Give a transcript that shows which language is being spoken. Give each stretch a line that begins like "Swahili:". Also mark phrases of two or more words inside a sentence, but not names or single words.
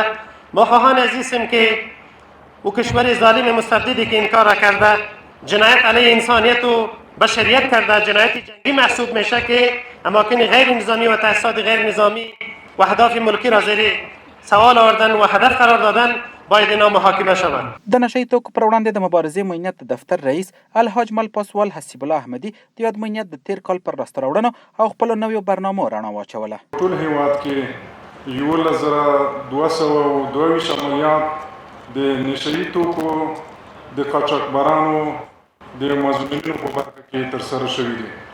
Persian: ما خواهان عزیزم که او کشور ظالم مستبدی که این کار را کرده جنایت علیه انسانیت و بشریت کرده، جنایت جنگی محسوب میشه که اماکن غیر نظامی و تاسیسات غیر نظامی و اهداف ملکی را زیر سوال آوردن و هدف قرار دادن باید اینا محاکمه شوند.
Pashto: د نشهیي توکو پر وړاندې د مبارزې معینیت د دفتر رئیس الحاج مل پاسوال حسیب الله احمدي د یاد معینیت د تیر کال پر لاسته راوړنو او خپلو نویو برنامو رڼا واچوله. ټول هیواد کې 1,222 عملیات د نشهیي توکو د قاچاقبرانو د مظلومینو په برخه کې ترسره شوي دي.